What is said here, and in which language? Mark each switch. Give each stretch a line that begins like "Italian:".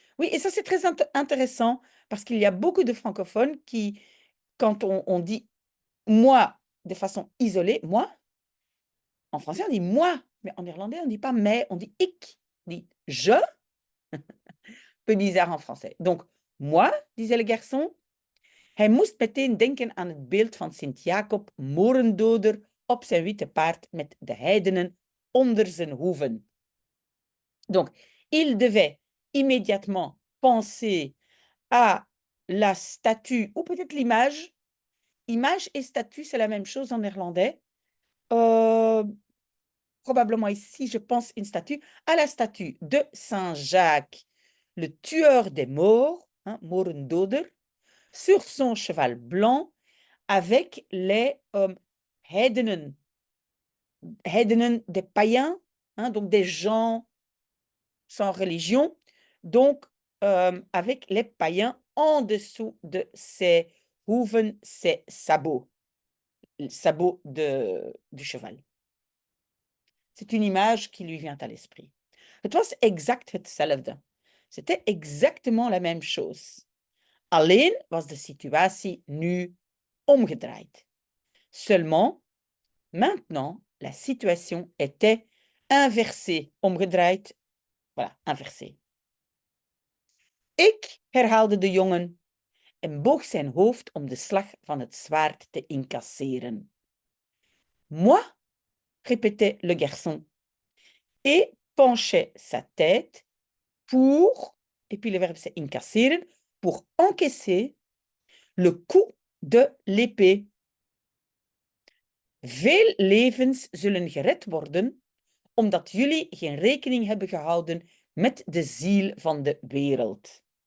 French: Oui, et ça c'est très intéressant parce qu'il y a beaucoup de francophones qui, quand on dit moi de façon isolée, moi, en français on dit moi, mais en néerlandais on ne dit pas mais, on dit ik, on dit je. Peu bizarre en français. Donc, moi, disait le garçon.
Dutch: Hij moest meteen denken aan het beeld van Sint-Jacob, morendoder, op zijn witte paard met de heidenen onder zijn hoeven.
French: Donc, il devait immédiatement penser à la statue, ou peut-être l'image. Image et statue, c'est la même chose en néerlandais. Probablement ici, je pense une statue. À la statue de Saint-Jacques, le tueur des morts, hein, morendoder, sur son cheval blanc, avec les heidenen. Heidenen, des païens, hein, donc des gens sans religion, donc avec les païens en dessous de ses hoeven, ses sabots, le sabot du cheval. C'est une image qui lui vient à l'esprit.
Dutch: Het was exact hetzelfde.
French: C'était exactement la même chose.
Dutch: Alleen was de situatie nu omgedraaid.
French: Seulement, maintenant, la situation était inversée. Omgedraaid, voilà, inversée.
Dutch: Ik, herhaalde de jongen en boog zijn hoofd om de slag van het zwaard te incasseren.
French: Moi, répétait le garçon, et penchait sa tête pour, et puis le verbe c'est incasseren, pour encaisser le coup de l'épée.
Dutch: Veel levens zullen gered worden, omdat jullie geen rekening hebben gehouden met de ziel van de wereld.